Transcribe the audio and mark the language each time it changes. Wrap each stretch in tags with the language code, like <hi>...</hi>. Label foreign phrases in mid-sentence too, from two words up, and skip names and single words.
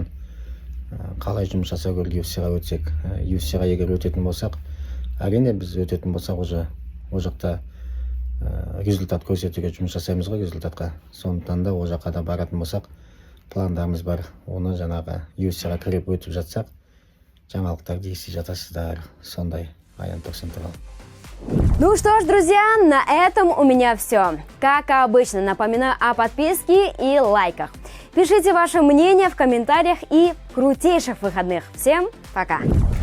<kk>Қалай жұмыс жасау керек UFC-ға өтсек. UFC-ға егер өтетін болсақ, әрине біз өтетін болсақ, ол жақта результат көрсетуге жұмыс жасаймыз ғой, результатқа. Сондықтан да ол жаққа да баратын болсақ, пландарымыз бар. Оны жаңағы UFC-ға кіріп өтіп жатсақ, жаңалықтарды ести жатасыздар. Сондай Аян Тұрсын туралы.</kk> <ru>Ну что ж, друзья, на этом у меня все. Как обычно, напоминаю о подписке и лайках. Пишите ваше мнение в комментариях и крутейших выходных. Всем пока!</ru>